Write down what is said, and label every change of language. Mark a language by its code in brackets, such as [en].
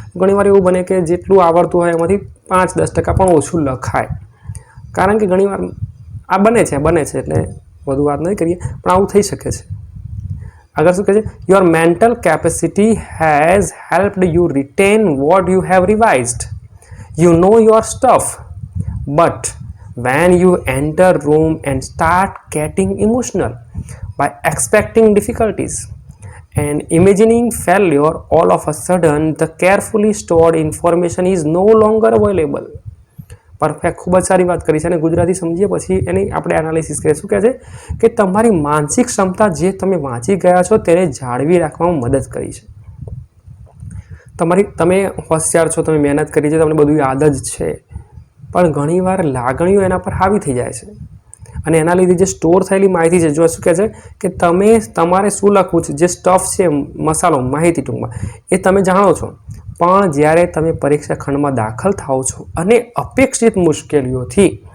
[gu] ઘણીવાર એવું બને કે જેટલું આવડતું હોય એમાંથી 5-10% પણ ઓછું લખાય. કારણ કે ઘણીવાર આ બને છે એટલે વધુ વાત નહીં કરીએ, પણ આવું થઈ શકે છે. આગળ શું કહે છે? [en] Your mental capacity has helped you retain what you have revised. You know your stuff, but when you enter room and start getting emotional by expecting difficulties and imagining failure, all of a sudden the carefully stored information is no longer available. [gu] Perfect, ખૂબ જ સારી વાત કરી છે અને ગુજરાતી સમજીએ પછી એની આપણે એનાલિસિસ કરીએ. શું કહે છે કે તમારી માનસિક ક્ષમતા જે તમે વાંચી ગયા છો તેને જાળવી રાખવામાં મદદ કરી છે. તમે હોશિયાર છો, તમે મહેનત કરી છે, તમને બધું યાદ જ છે, પણ ઘણીવાર લાગણીઓ એના પર હાવી થઈ જાય છે અને એના લીધે જે સ્ટોર થયેલી માહિતી છે, જો શું કહે છે કે તમારે શું લખવું છે, જે સ્ટફ છે, મસાલો, માહિતી ટૂંકમાં, એ તમે જાણો છો, પણ જ્યારે તમે પરીક્ષા ખંડમાં દાખલ થાઓ છો અને અપેક્ષિત મુશ્કેલી